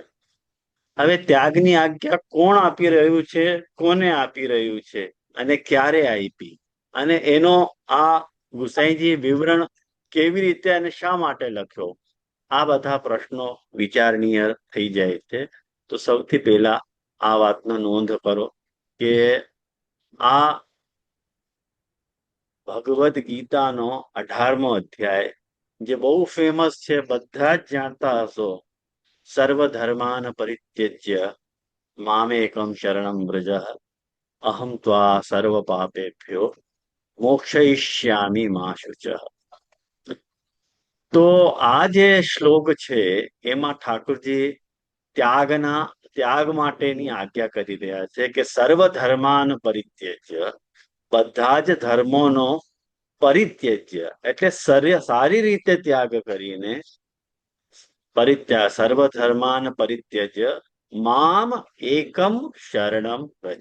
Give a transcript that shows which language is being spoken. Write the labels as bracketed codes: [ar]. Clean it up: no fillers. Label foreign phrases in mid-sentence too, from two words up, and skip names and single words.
[gu] હવે ત્યાગની આજ્ઞા કોણ આપી રહ્યું છે, કોને આપી રહ્યું છે અને ક્યારે આપી, અને એનો આ ગુસાઈજી વિવરણ કેવી રીતે અને શા માટે લખ્યો, આ બધા પ્રશ્નો વિચારણીય થઈ જાય છે. તો સૌથી પહેલા આ વાતનો નોંધ કરો કે આ ભગવદ્ ગીતાનો 18મો અધ્યાય જે બહુ ફેમસ છે, બધા જ જાણતા હશો. [sa] सर्वधर्मान परित्यज्य मामेकम शरणम व्रज, अहम त्वा सर्व पापेभ्यो मोक्षयिष्यामि मा शुचः. [gu] તો આ જે શ્લોક છે એમાં ઠાકોરજી ત્યાગ માટેની આજ્ઞા કરી રહ્યા છે કે [sa] सर्वधर्मान परित्यज्य, [gu] બધા જ ધર્મોનો પરિત્યજ્ય એટલે સારી રીતે ત્યાગ કરીને, પરિત્યાગ [sa] सर्वधर्मान परित्यज्य माम एकम शरणम व्रज.